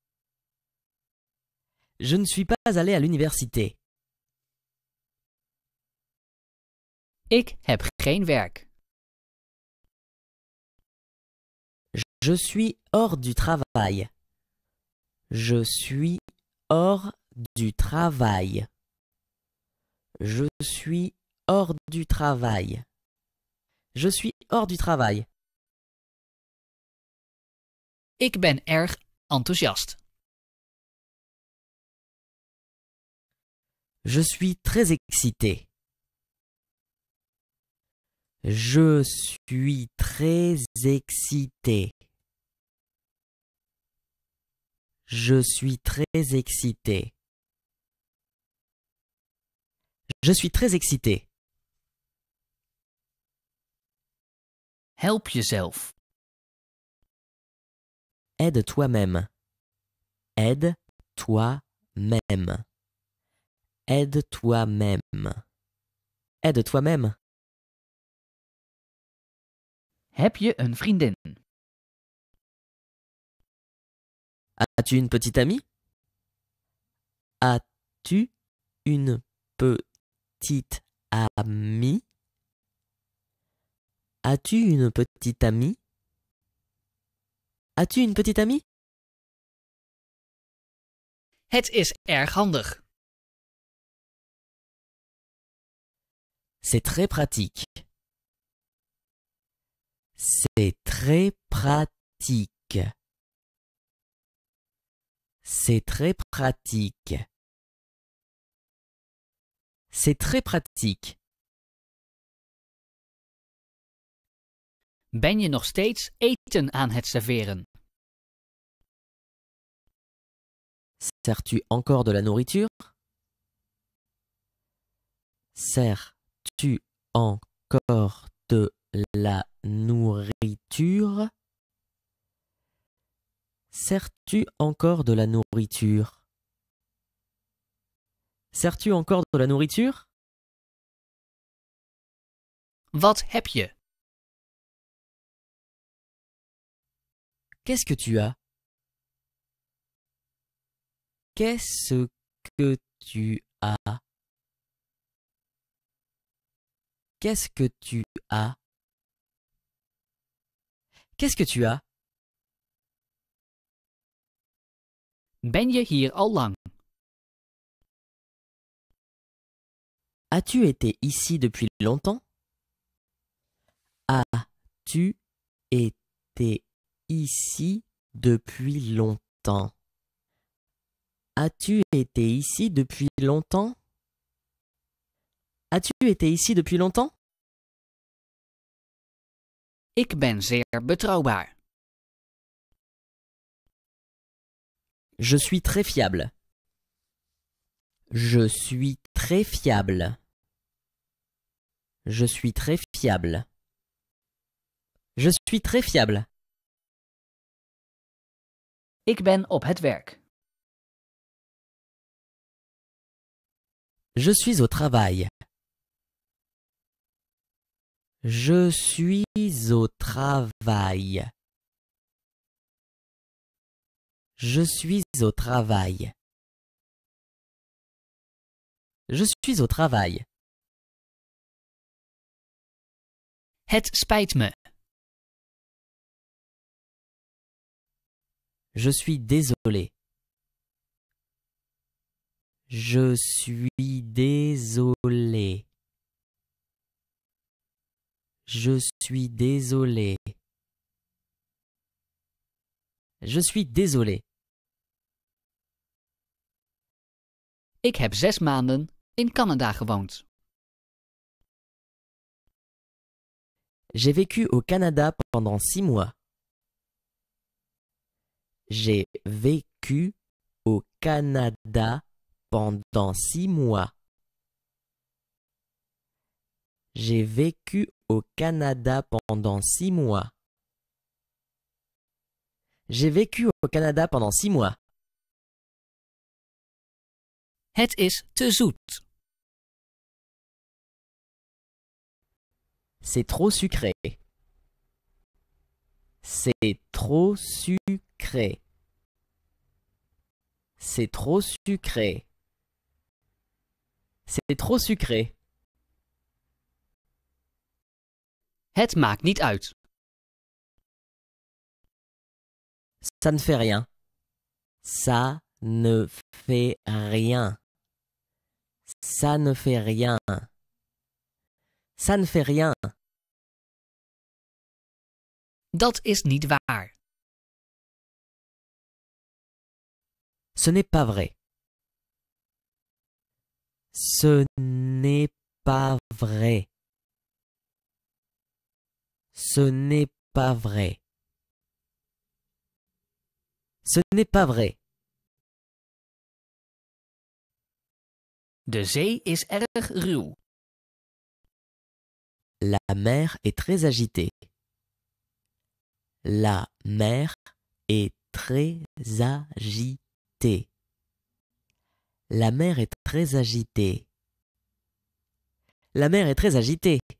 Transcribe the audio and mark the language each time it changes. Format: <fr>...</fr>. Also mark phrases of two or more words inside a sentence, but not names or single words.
<fr>Je ne suis pas allé à l'université.</fr> <nl>Ik heb geen werk.</nl> <fr>Je suis hors du travail. Je suis hors du travail. Je suis hors du travail. Je suis hors du travail.</fr> <nl>Ik ben erg enthousiast.</nl> <fr>Je suis très excité. Je suis très excité. Je suis très excité. Je suis très excité.</fr> <nl>Help jezelf.</nl> <fr>Aide toi-même. Aide toi-même. Aide toi-même. Aide toi-même.</fr> <nl>Heb je een vriendin?</nl> <fr>As-tu une petite amie? As-tu une petite amie? As-tu une petite amie? As-tu une petite amie?</fr> <nl>Het is erg handig.</nl> <fr>C'est très pratique. C'est très pratique. C'est très pratique. C'est très pratique.</fr> <nl>Ben je nog steeds eten aan het serveren?</nl> <fr>Sers-tu encore de la nourriture? Sers-tu encore de la nourriture? Sers-tu encore de la nourriture? Sers-tu encore de la nourriture?</fr> <nl>Wat heb je?</nl> <fr>Qu'est-ce que tu as? Qu'est-ce que tu as? Qu'est-ce que tu as? Qu'est-ce que tu as?</fr> <nl>Ben je hier al lang?</nl> <fr>As-tu été ici depuis longtemps? As-tu été ici depuis longtemps? As-tu été ici depuis longtemps? As-tu été ici depuis longtemps?</fr> <nl>Ik ben zeer betrouwbaar.</nl> <fr>Je suis très fiable. Je suis très fiable. Je suis très fiable. Je suis très fiable.</fr> <nl>Ik ben op het werk.</nl> <fr>Je suis au travail. Je suis au travail. Je suis au travail. Je suis au travail.</fr> <nl>Het spijt me.</nl> <fr>Je suis désolé. Je suis désolé. Je suis désolé. Je suis désolé.</fr> <nl>Ik heb 6 maanden in Canada gewoond.</nl> <fr>J'ai vécu au Canada pendant 6 mois. J'ai vécu au Canada pendant 6 mois. J'ai vécu au Canada pendant 6 mois. J'ai vécu au Canada pendant 6 mois.</fr> <nl>Het is te zoet.</nl> <fr>C'est trop sucré. C'est trop sucré. C'est trop sucré. C'est trop sucré.</fr> <nl>Het maakt niet uit.</nl> <fr>Ça ne fait rien. Ça ne fait rien. Ça ne fait rien. Ça ne fait rien.</fr> <nl>Dat is niet waar.</nl> <fr>Ce n'est pas vrai. Ce n'est pas vrai. Ce n'est pas vrai. Ce n'est pas vrai.</fr> <nl>De zee is erg ruw.</nl> <fr>La mer est très agitée. La mer est très agitée. La mer est très agitée. La mer est très agitée.</fr>